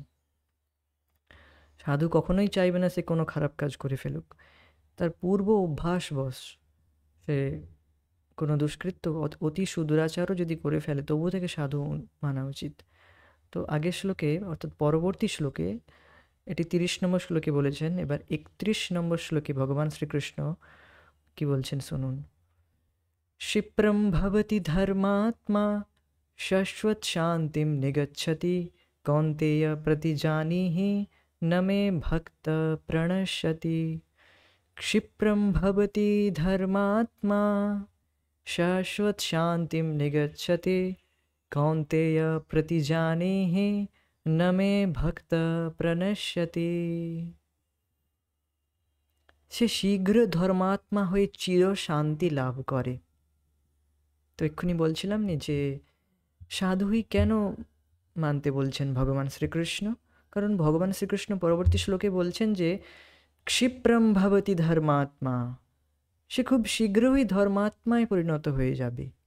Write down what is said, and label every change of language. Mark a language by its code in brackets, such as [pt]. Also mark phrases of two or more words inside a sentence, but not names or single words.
[bn] সাধু কখনোই চাইবে না সে কোনো খারাপ কাজ করে ফেলুক, তার পূর্ব অভ্যাসবশ সে কোনো দুষ্কৃত্য অতি সুদূরাচারও যদি করে ফেলে, তবুও থেকে সাধু মানা উচিত। তো আগের শ্লোকে অর্থাৎ পরবর্তী শ্লোকে, এটি 30 নম্বর শ্লোকে বলেছেন, এবার 31 নম্বর শ্লোকে ভগবান শ্রীকৃষ্ণ কি বলছেন শুনুন। [sa] क्षिप्रं भवति धर्मात्मा शाश्वत शान्तिं निगच्छति कौन्तेय प्रतिजानीहि न मे भक्त प्रणश्यति। क्षिप्रं भवति धर्मात्मा शाश्वत शान्तिं निगच्छति कौन्तेय प्रतिजानीहि न मे भक्त प्रणश्यति। [bn] সে শীঘ্র ধর্মাত্মা হয়ে চির শান্তি লাভ করে। তো এক্ষুনি বলছিলাম নি যে সাধুই কেন মানতে বলছেন ভগবান শ্রীকৃষ্ণ, কারণ ভগবান শ্রীকৃষ্ণ পরবর্তী শ্লোকে বলছেন যে [sa] ক্ষিপ্রম ভবতি ধর্মাত্মা, [bn] সে খুব শীঘ্রই ধর্মাত্মায় পরিণত হয়ে যাবে।